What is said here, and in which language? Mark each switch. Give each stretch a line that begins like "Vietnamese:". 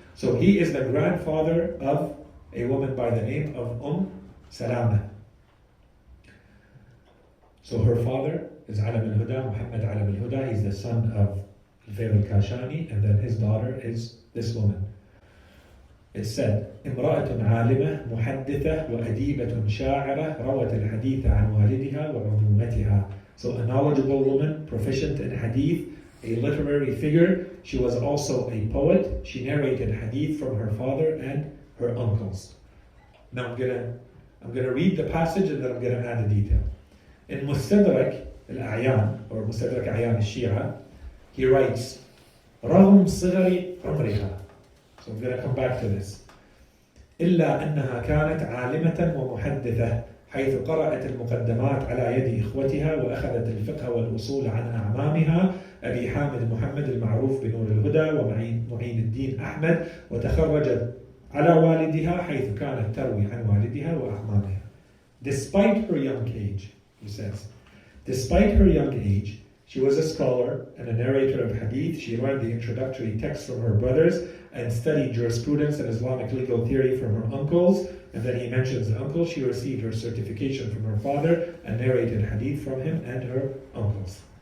English: So he is the grandfather of a woman by the name of Salama. So her father is Alam al-Huda, Muhammad Alam al-Huda. He's the son of al-Fayd al-Kashani, and then his daughter is this woman. It said,
Arabic: امرأة عالمة محدثة وأديبة شاعرة روت الحديث عن والدها وعمومتها.
English: So a knowledgeable woman, proficient in hadith, a literary figure. She was also a poet. She narrated hadith from her father and her uncles. Now I'm gonna read the passage and then I'm gonna add a detail. In Mustadrak al-A'yan, or Mustadrak A'yan al-Shia, he writes,
Arabic: رغم صغر عمرها.
English: So I'm going to come back to this.
Arabic: إلا أنها كانت عالمة ومحدثة حيث قرأت المقدمات على يد إخوتها وأخذت الفقه والأصول عن أعمامها أبي حامد محمد المعروف بنور الهدى ومعين الدين أحمد وتخرجت على والدها حيث كانت تروي عن والدها وأعمامها.
English: Despite her young age, he says, despite her young age, she was a scholar and a narrator of hadith. She learned the introductory texts from her brothers and studied jurisprudence and Islamic legal theory from her uncles. And then he mentions the uncle. She received her certification from her father and narrated hadith from him and her uncles.